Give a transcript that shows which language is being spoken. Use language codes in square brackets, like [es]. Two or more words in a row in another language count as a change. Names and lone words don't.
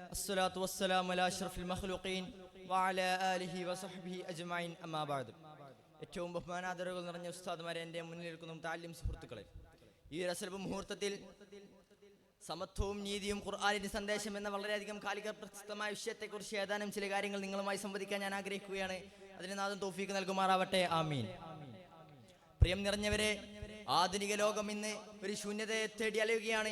[ar] الصلاة والسلام على أشرف المخلوقين وعلى آله وصحبه أجمعين أما بعد. [ml] ഏറ്റവും ബഹുമാനാദരവുകൾ നിറഞ്ഞ ഉസ്താദുമാരെ, എൻ്റെ മുന്നിൽ നിൽക്കുന്ന താലിം സുഹൃത്തുക്കളെ, ഈ രസൽബ് മുഹൂർത്തത്തിൽ സമത്വവും നീതിയും ഖുർആനിന്റെ സന്ദേശം എന്ന വളരെയധികം കാലിക പ്രസക്തമായ വിഷയത്തെക്കുറിച്ച് ഏതാനും ചില കാര്യങ്ങൾ നിങ്ങളുമായി സംവദിക്കാൻ ഞാൻ ആഗ്രഹിക്കുകയാണ്. അതിന് നാഥൻ തൗഫീഖ് നൽകുമാറാവട്ടെ, ആമീൻ. പ്രിയം നിറഞ്ഞവരെ, ആധുനിക ലോകം ഇന്ന് ഒരു ശൂന്യതയെ തേടി അലയുകയാണ്.